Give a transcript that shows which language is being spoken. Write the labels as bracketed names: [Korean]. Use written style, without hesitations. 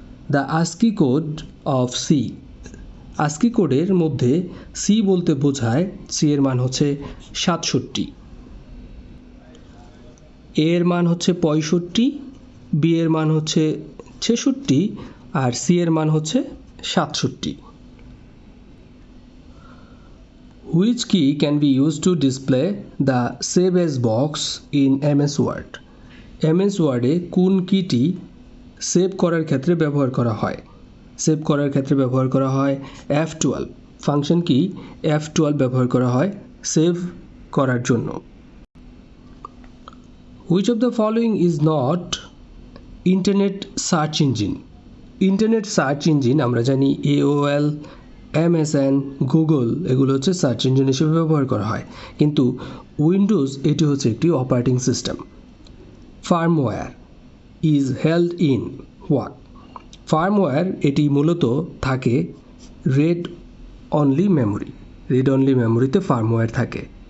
[English] The ASCII code of C. [Bangla] ASCII কোডের মধ্যে C বলতে বোঝায় সি এর মান হচ্ছে 67, এ এর মান হচ্ছে 65, বি এর মান হচ্ছে 66 আর সি এর মান হচ্ছে 67। [English] Which key can be used to display the save as box in MS Word? [Bangla] MS ওয়ার্ডে কোন কিটি সেভ করার ক্ষেত্রে ব্যবহার করা হয়? সেভ করার ক্ষেত্রে ব্যবহার করা হয় F12 ফাংশন কি F12 ব্যবহার করা হয় সেভ করার জন্য। [English] Which of the following is not internet search engine? [Bangla] Internet search engine আমরা জানি AOL, MSN, গুগল এগুলো হচ্ছে সার্চ ইঞ্জিন হিসেবে ব্যবহার করা হয়, কিন্তু উইন্ডোজ এটি হচ্ছে একটি operating system. [English] Firmware is held in what? [Bangla] Firmware এটি মূলত থাকে রেড অনলি মেমোরিতে ফার্মওয়্যার থাকে।